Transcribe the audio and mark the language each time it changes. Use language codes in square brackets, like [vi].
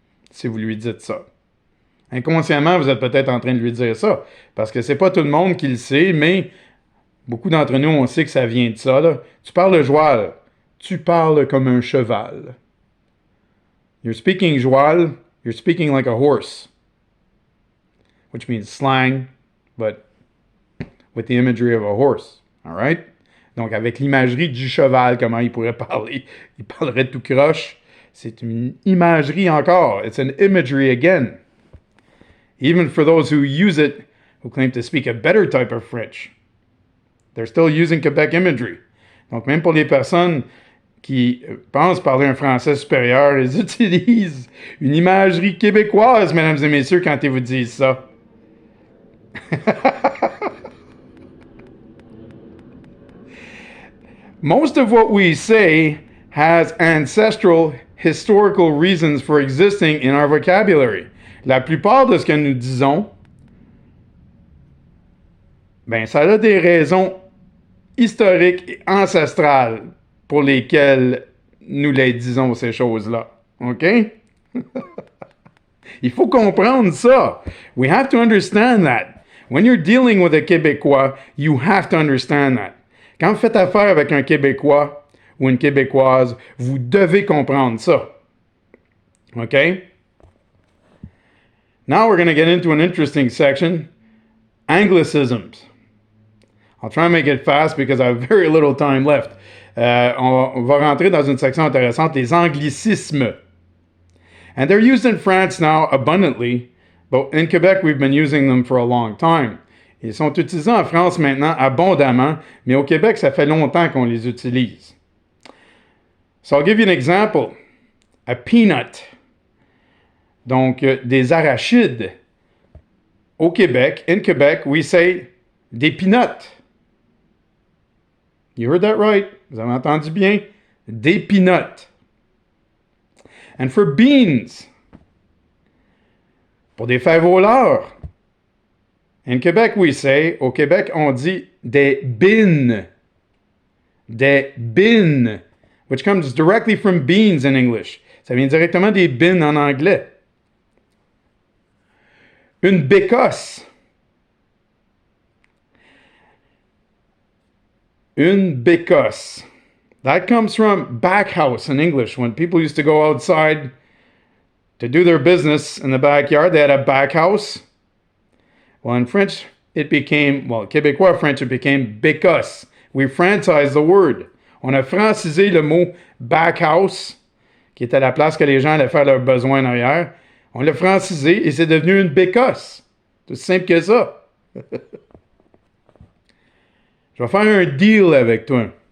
[fr] Si vous lui dites ça. Inconsciemment, vous êtes peut-être en train de lui dire ça. Parce que c'est pas tout le monde qui le sait, mais beaucoup d'entre nous, on sait que ça vient de ça. Là. Tu parles le joual. Tu parles comme un cheval. [en] You're speaking joual. You're speaking like a horse. Which means slang, but with the imagery of a horse. All right? [fr] Donc, avec l'imagerie du cheval, comment il pourrait parler? Il parlerait tout croche. C'est une imagerie encore. [en] It's an imagery again. Even for those who use it, who claim to speak a better type of French, they're still using Quebec imagery. [fr] Donc, même pour les personnes qui pensent parler un français supérieur, ils utilisent une imagerie québécoise, mesdames et messieurs, quand ils vous disent ça. [en] Most of what we say has ancestral, historical reasons for existing in our vocabulary. [fr] La plupart de ce que nous disons, ben, ça a des raisons historiques et ancestrales pour lesquelles nous les disons, ces choses-là. [en] OK? [fr] Il faut comprendre ça. [en] We have to understand that. When you're dealing with a Québécois, you have to understand that. [fr] Quand vous faites affaire avec un Québécois ou une Québécoise, vous devez comprendre ça. [en] OK? Now we're going to get into an interesting section, Anglicisms. I'll try and make it fast because I have very little time left. [fr] On va rentrer dans une section intéressante, les anglicismes. [en] And they're used in France now abundantly, but in Quebec we've been using them for a long time. [fr] Ils sont utilisés en France maintenant abondamment, mais au Québec ça fait longtemps qu'on les utilise. [en] So I'll give you an example. A peanut. [fr] Donc, des arachides. Au Québec, [en] in Quebec, we say des peanuts. You heard that right? [fr] Vous avez entendu bien? Des peanuts. [en] And for beans. [fr] Pour des fèves au lard. [en] In Quebec, we say, [fr] au Québec, on dit des bines. Des bines. [en] Which comes directly from beans in English. [fr] Ça vient directement des bines en anglais. Une bécosse. Une bécosse. [en] That comes from backhouse in English. When people used to go outside to do their business in the backyard, they had a backhouse. Well, in French, it became, well, Québécois French, it became bécosse. We francized the word. [fr] On a francisé le mot backhouse, qui était la place que les gens allaient faire leurs besoins en arrière. On l'a francisé et c'est devenu une bécosse. C'est aussi simple que ça. Je vais faire un deal avec toi.